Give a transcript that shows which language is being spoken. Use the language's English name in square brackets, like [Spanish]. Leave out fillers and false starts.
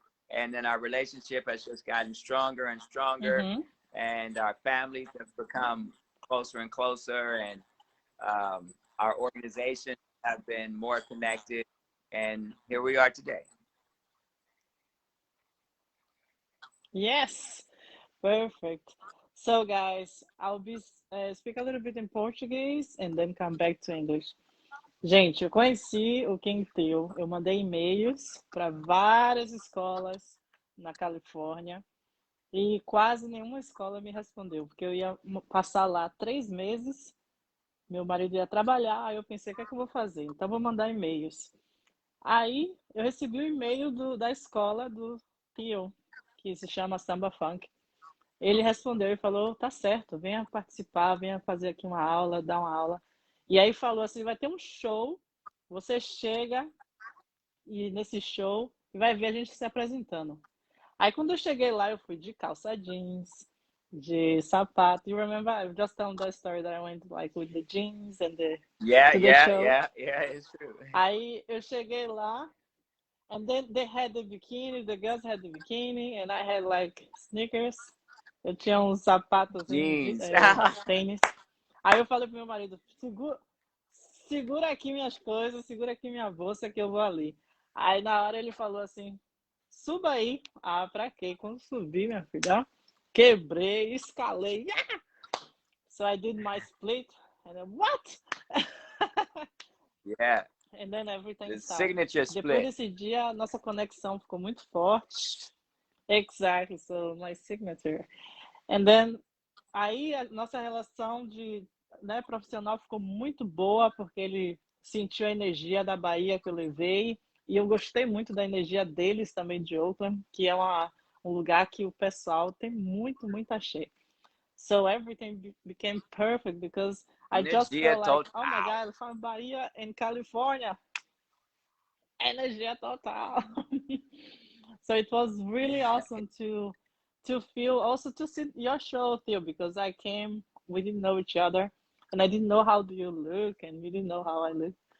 [English] And then our relationship has just gotten stronger and stronger, and our families have become closer and closer, and our organizations have been more connected, and here we are today. Yes, perfect. So guys, I'll be speak a little bit in Portuguese and then come back to English. [Portuguese] Gente, eu conheci o Theo, eu mandei e-mails para várias escolas na Califórnia e quase nenhuma escola me respondeu, porque eu ia passar lá 3 meses, meu marido ia trabalhar, aí eu pensei, o que é que eu vou fazer? Então vou mandar e-mails. Aí eu recebi o e-mail da escola do Theo, que se chama Samba Funk. Ele respondeu e falou, tá certo, venha participar, venha fazer aqui uma aula, dar uma aula. E aí falou assim, vai ter um show, você chega e nesse show vai ver a gente se apresentando. Aí quando eu cheguei lá, eu fui de calça jeans, de sapato. [English] You remember? I was just telling that story that I went like with the jeans and the Yeah, it's true. [Portuguese] Aí eu cheguei lá, [English] and then they had the bikini, the girls had the bikini, and I had like sneakers. [Portuguese] Eu tinha uns sapatos assim, tênis. Aí eu falei pro meu marido, segura aqui minhas coisas, segura aqui minha bolsa que eu vou ali. Aí na hora ele falou assim, suba aí. Ah, pra quê? Quando subi, minha filha, quebrei, escalei. [English] Yeah! So I did my split, and then what? Yeah. And then everything The started. signature split. [Portuguese] Depois desse dia, nossa conexão ficou muito forte. [English] Exactly, so my signature. And then, [Portuguese] aí a nossa relação profissional ficou muito boa, porque ele sentiu a energia da Bahia que eu levei, e eu gostei muito da energia deles também de Oakland, que é um lugar que o pessoal tem muito axé. [English] So everything became perfect because I just felt like, oh my God, from Bahia in California. [Portuguese] Energia total. [English] So it was really awesome to feel, also to see your show, Theo, because I came, we didn't know each other, and I didn't know how do you look, and we didn't know how I look.